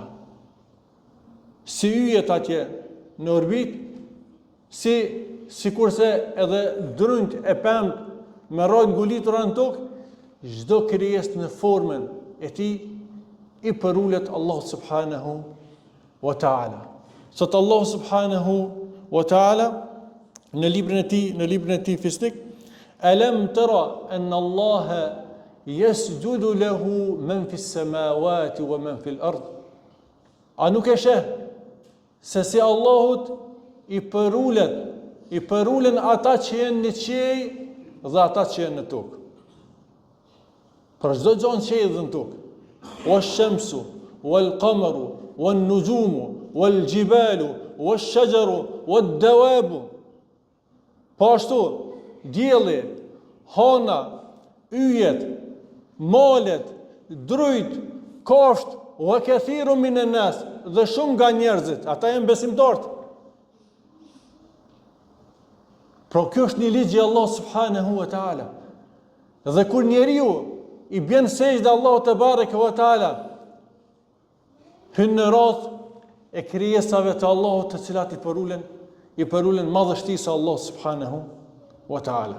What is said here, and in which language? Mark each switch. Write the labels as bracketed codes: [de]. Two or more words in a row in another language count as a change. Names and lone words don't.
[sq] Si yjet atje në orbit, sikurse edhe drynt e pemt me rrojt ngulitura në tokë, çdo krijesë në formën e Tij I përulet Allahu [ar] سبحانه وتعالى. [sq] Sot Allahu [ar] سبحانه وتعالى [sq] në librin e tij fisnik, [ar] ألم تر أن الله يسجد له من في السماوات ومن في الأرض. [sq] A nuk e sheh se si Allahut i përulen ata që jenë në qej dhe ata që jenë në tokë. Për çdo gjë që jetë në tokë. [ar] والشمس والقمر والنجوم والجبال والشجر, والدواب. [sq] Po ashtu, dielli, hana, yjet, malet, drujt, kafsht, [ar] وكثير من الناس, [sq] dhe shumë nga njerëzit, ata janë besimtarët. Pra kjo është një ligj i Allah [ar] سبحانه وتعالى. [sq] Dhe kur njeriu i bën sejdë Allahu [ar] تبارك وتعالى, [sq] hyn në radh e krijesave të Allahut të cilat i përulen madhështisë Allah [ar] سبحانه وتعالى.